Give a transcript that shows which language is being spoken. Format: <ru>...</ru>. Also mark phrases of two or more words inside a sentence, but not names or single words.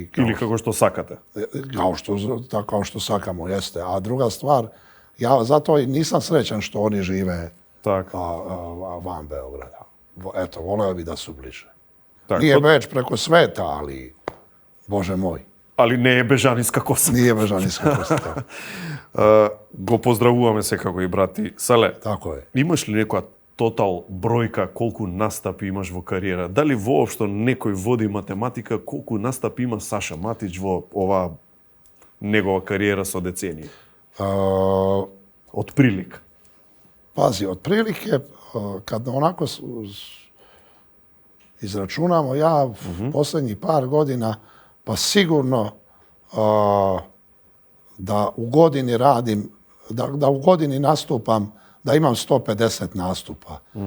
<mk>Ili kako što sakate.</mk> <sr>Kao što sakamo, jeste. A druga stvar, ja zato i nisam srećan što oni žive van Beograda. Eto, voleo bi da su bliže. Nije Beč preko sveta, ali Bože moj.</sr> <mk>Ali не е бежанинска коса.</mk> <sr>Nije bežanijska kosa.</sr> <mk>Го поздравуваме секако и брати. Сале,</mk> <sr>Tako je.</sr> <mk>имаш ли некоја тотал бројка колку настапи имаш во кариера? Дали воопшто некој води математика колку настапи има Саша Матич во ова негова кариера со децении? Од прилик.</mk> <sr>Pazi, otprilike, kad onako izračunamo, ja posljednjih par godina, pa sigurno da u godini radim, da u godini nastupam, da imam 150 nastupa.</sr>